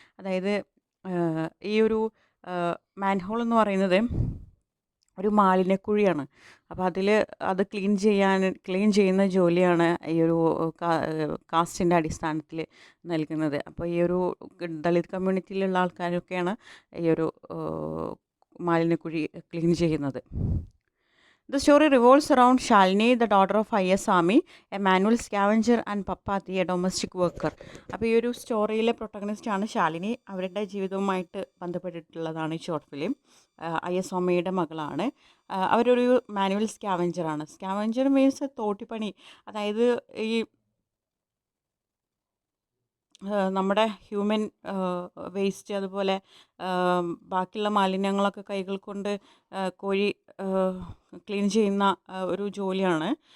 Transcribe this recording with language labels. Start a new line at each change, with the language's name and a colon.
Malayalam: അതായത് ഈ ഒരു മാൻഹോൾ എന്ന് പറയുന്നത് ഒരു മാലിന്യക്കുഴിയാണ്. അപ്പോൾ അത് ക്ലീൻ ചെയ്യുന്ന ജോലിയാണ് ഈ ഒരു കാസ്റ്റിൻ്റെ അടിസ്ഥാനത്തിൽ നൽകുന്നത്. അപ്പോൾ ഈ ഒരു ദളിത് കമ്മ്യൂണിറ്റിയിലുള്ള ആൾക്കാരൊക്കെയാണ് ഈ ഒരു മാലിന്യക്കുഴി ക്ലീൻ ചെയ്യുന്നത്.
English: The story revolves around Shalini, the daughter of IS Army, a manual scavenger, and Pappati, a domestic worker.
Malayalam: അപ്പോൾ ഈ ഒരു സ്റ്റോറിയിലെ പ്രൊട്ടഗണിസ്റ്റാണ് ശാലിനി. അവരുടെ ജീവിതവുമായിട്ട് ബന്ധപ്പെട്ടിട്ടുള്ളതാണ് ഈ ഷോർട്ട് ഫിലിം. IS ആർമിയുടെ മകളാണ്. അവരൊരു മാനുവൽ സ്കാവഞ്ചറാണ്. സ്കാവഞ്ചർ മീൻസ് തോട്ടിപ്പണി, അതായത് ഈ നമ്മുടെ ഹ്യൂമൻ വേസ്റ്റ്, അതുപോലെ ബാക്കിയുള്ള മാലിന്യങ്ങളൊക്കെ കൈകൾ കൊണ്ട് കോഴി ക്ലീൻ ചെയ്യുന്ന ഒരു ജോലിയാണ്.